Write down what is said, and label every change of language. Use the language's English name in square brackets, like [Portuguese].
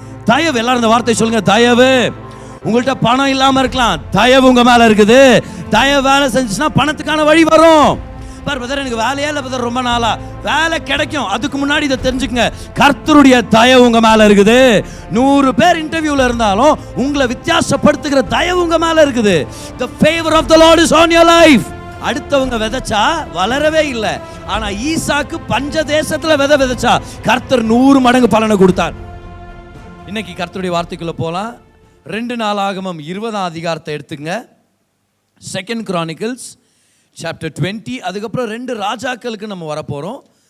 [Tamil] தயவு, எல்லாரும் இந்த வார்த்தை சொல்லுங்க, தயவு. உங்கள்கிட்ட பணம் இல்லாம இருக்கலாம், தயவு உங்க மேல இருக்குது. தயவு வேலை செஞ்சுச்சுன்னா பணத்துக்கான வழி வரும். பிரதர் எனக்கு வேலையே இல்லை பிரதர், ரொம்ப நாளா வேலை கிடைக்கும். அதுக்கு முன்னாடி இதை தெரிஞ்சுக்கங்க, கர்த்தருடைய தயவு உங்க மேல இருக்குது. 100 பேர் இன்டர்வியூல இருந்தாலும் உங்களை வித்தியாசப்படுத்துகிற தயவு உங்க மேல இருக்குது. [English] The favor of the Lord is on your life. [Tamil] அடுத்தவங்க விதைச்சா வளரவே இல்லை, ஆனா ஈசாக்கு பஞ்ச தேசத்துல விதைச்சா கர்த்தர் 100 மடங்கு பலனை கொடுத்தார். இன்னைக்கு கர்த்தருடைய வார்த்தைக்குள்ள போலாம். 2 நாளாகமம் 20ஆம் அதிகாரத்தை எடுத்துங்க. [English] 2 Chronicles chapter 20. [Tamil] அதுக்கப்புறம் 2 ராஜாக்களுக்கு நம்ம வரப்போகிறோம்.